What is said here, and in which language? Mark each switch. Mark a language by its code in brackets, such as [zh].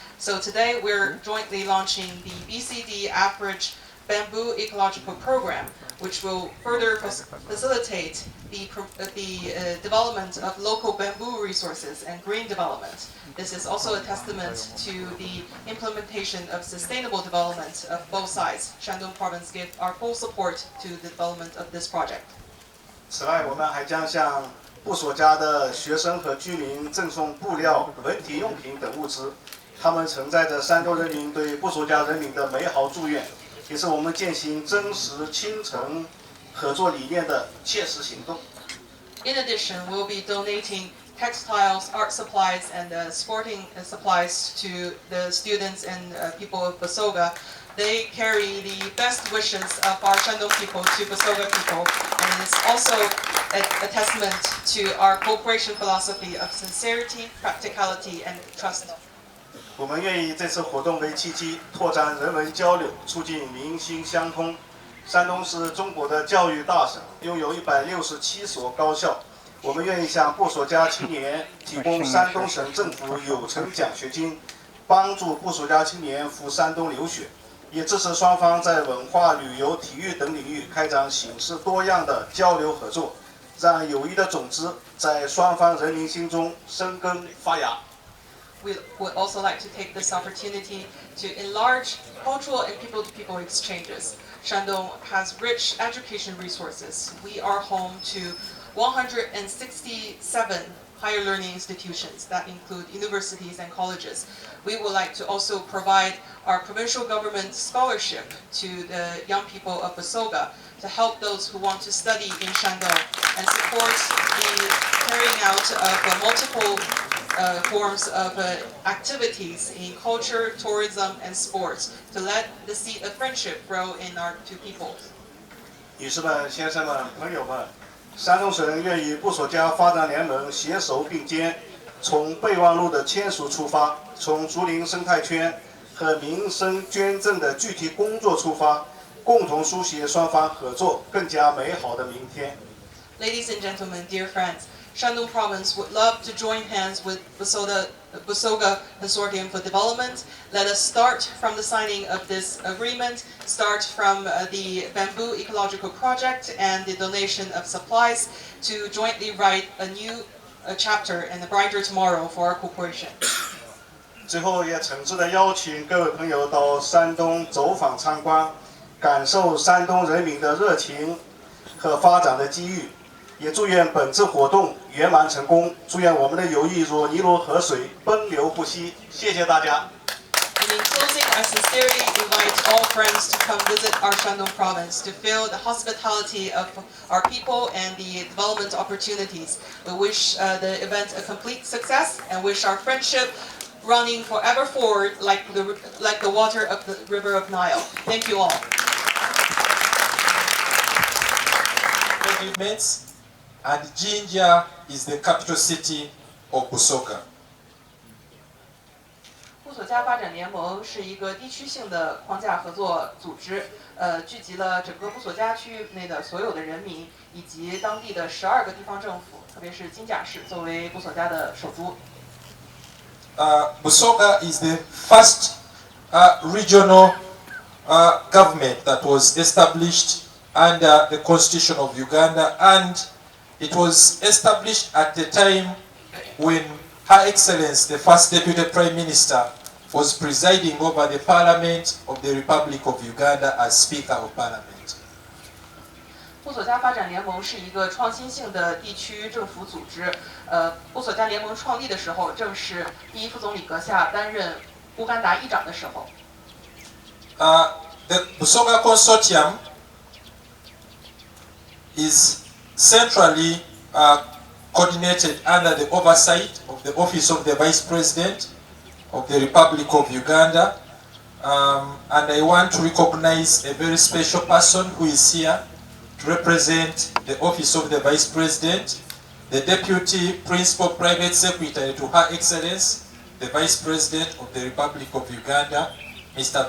[en] So today we're jointly launching the BCD Average Bamboo Ecological Program, which will further facilitate the development of local bamboo resources and green development. This is also a testament to the implementation of sustainable development of both sides. Shandong Province gives our full support to the development of this project. [zh] 此外，我们还将向布索家的学生和居民赠送布料、文体用品等物资，它们承载着山东人民对布索家人民的美好祝愿，也是我们践行真实亲诚合作理念的切实行动。 [en] In addition, we'll be donating textiles, art supplies, and sporting supplies to the students and people of Busoga. They carry the best wishes of our Shandong people to Busoga people, and it's also a testament to our cooperation philosophy of sincerity, practicality, and trust. [zh] 我们愿以这次活动为契机，拓展人文交流，促进民心相通。山东是中国的教育大省，拥有167所高校。我们愿意向布索家青年提供山东省政府有成奖学金，帮助布索家青年赴山东留学，也支持双方在文化、旅游、体育等领域开展形式多样的交流合作，让友谊的种子在双方人民心中生根发芽。 [en] We would also like to take this opportunity to enlarge cultural and people-to-people exchanges. Shandong has rich education resources. We are home to 167 higher learning institutions that include universities and colleges. We would like to also provide our provincial government scholarship to the young people of Busoga to help those who want to study in Shandong and support the carrying out of multiple forms of activities in culture, tourism, and sports to let the seed of friendship grow in our two peoples. [zh] 女士们、先生们、朋友们，山东省愿与布索家发展联盟携手并肩，从备忘录的签署出发，从竹林生态圈和民生捐赠的具体工作出发，共同书写双方合作更加美好的明天。 [en] Ladies and gentlemen, dear friends, Shandong Province would love to join hands with Busoga Consortium for Development. Let us start from the signing of this agreement, start from the Bamboo Ecological Project and the donation of supplies to jointly write a new chapter and a brighter tomorrow for our cooperation. [zh] 最后也诚挚地邀请各位朋友到山东走访参观，感受山东人民的热情和发展的机遇。也祝愿本次活动圆满成功，祝愿我们的友谊如尼罗河水奔流不息。谢谢大家。 [en] And in closing, I sincerely invite all friends to come visit our Shandong province to feel the hospitality of our people and the development opportunities. We wish the event a complete success and wish our friendship running forever forward like the water of the river of Nile. Thank you all. Thank you, mates. And Jinja is the capital city of Busoga. [zh] 布索家发展联盟是一个地区性的框架合作组织，聚集了整个布索家区域内的所有的人民，以及当地的12个地方政府，特别是金甲市作为布索家的首都。 [en] Busoga is the first regional government that was established under the Constitution of Uganda, and it was established at the time when Her Excellency, the first Deputy Prime Minister, was presiding over the Parliament of the Republic of Uganda as Speaker of Parliament. [zh] 布索家发展联盟是一个创新性的地区政府组织。布索家联盟创立的时候，正是第一副总理阁下担任乌干达议长的时候。 [en] The Busoga Consortium is centrally coordinated under the oversight of the Office of the Vice President of the Republic of Uganda. And I want to recognize a very special person who is here to represent the Office of the Vice President, the Deputy Principal Private Secretary to Her Excellency, the Vice President of the Republic of Uganda, Mr.